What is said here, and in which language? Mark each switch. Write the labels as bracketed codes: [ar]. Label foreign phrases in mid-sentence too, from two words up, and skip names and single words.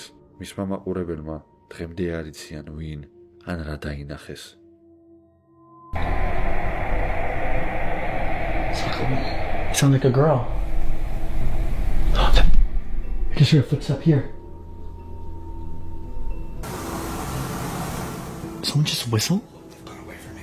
[ka] მისმა მაყურებელმა დღემდე არ იციან ვინ ან რა დაინახეს. [en] Sounds like a girl. I just hear footsteps here. Someone just whistle? Don't wait for me.